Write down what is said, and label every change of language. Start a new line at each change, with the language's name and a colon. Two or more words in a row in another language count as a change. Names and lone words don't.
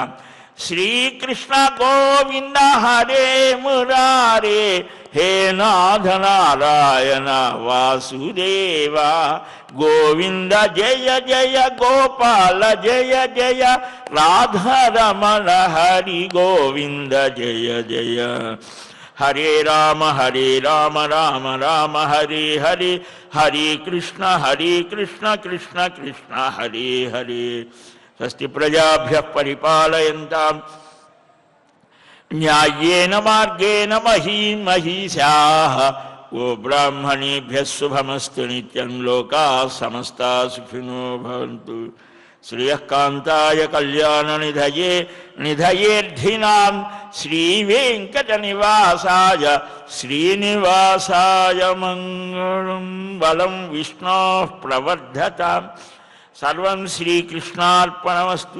Sanskrit: శ్రీకృష్ణ గోవింద హరే మురారే, హే నాథ నారాయణ వాసుదేవ, గోవింద జయ జయ గోపాల జయ జయ, రాధారమణ హరి గోవింద జయ జయ. హరే రామ రామ రామ హరే హరే, హరే కృష్ణ కృష్ణ కృష్ణ హరే హరే. స్వస్తి ప్రజాభ్యః పరిపాలయంతాం న్యాయేన మార్గేణ మహీం మహీషాః. గో బ్రాహ్మణేభ్యః శుభమస్తు నిత్యం. లోకాః సమస్తాః సుఖినో భవంతు. శ్రియః కాంతాయ కళ్యాణ నిధయే నిధయేర్థినాం. శ్రీవేంకటనివాసాయ శ్రీనివాసాయ మంగళం. బలం విష్ణోః ప్రవర్ధతాం. సర్వం శ్రీకృష్ణార్పణమస్తు.